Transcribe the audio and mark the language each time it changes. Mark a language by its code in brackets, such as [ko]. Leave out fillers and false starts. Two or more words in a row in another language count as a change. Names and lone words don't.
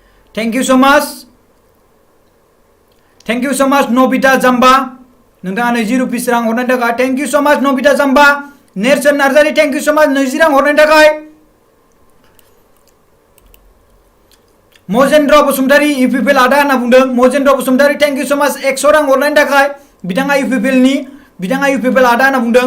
[en] Thank you so much. Thank you so much Nobita Jamba. [brx] नोंथाङा 20 रुपिस रां हरनायनि थाखाय [en] thank you so much [brx] नबिता जाम्बा. नेरसोन नार्जारि [en] thank you so much [brx] 20 रां हरनायनि थाखाय. मजेन्द्र बसुमतारी इउपिपिएल आदा होनना बुंदों. मजेन्द्र बसुमतारी [en] thank you so much [brx] 100 रां हरनायनि थाखाय. बिथाङा इउपिपिएल आदा होनना बुंदों.